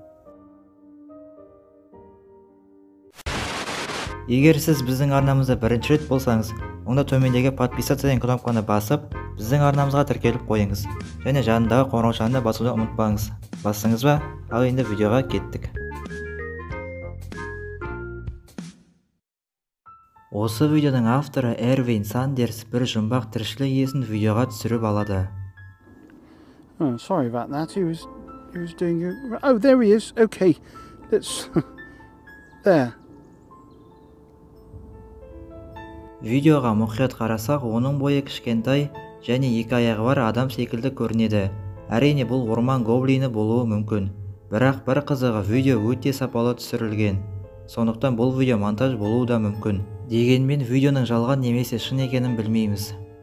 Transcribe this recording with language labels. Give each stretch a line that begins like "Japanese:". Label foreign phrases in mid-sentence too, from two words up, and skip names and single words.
Kazakh: Егер сіз біздің арнамызда бірінші рет болсаңыз, онда төмендегі подписаться деген кнопканы басып, біздің арнамызға тіркеліп қойыңыз. Және жанындағы қоңыраушаны басуды ұмытпаңыз. Бастыңыз ба? Ал енді видеоға кеттік. Осы видеоның авторы Эрвин Сандерс бір жұмбақ тіршілік иесін видеоға түсіріп алады.
English: Oh, sorry about that. He was doing it. Oh, there he is. Okay. Let's there.
Kazakh: Видеоға мұқият қарасақ, оның бойы кішкентай және екі аяғы бар адам секілді көрінеді. Әрине бұл орман гоблині болуы мүмкін. Бірақ бір қызығы, видео өте сапалы түсірілген. Сондықтан бұл видео монтаж болуы да мүмкін. Дегенмен видеоның жалған немесе шын екенін білмейміз.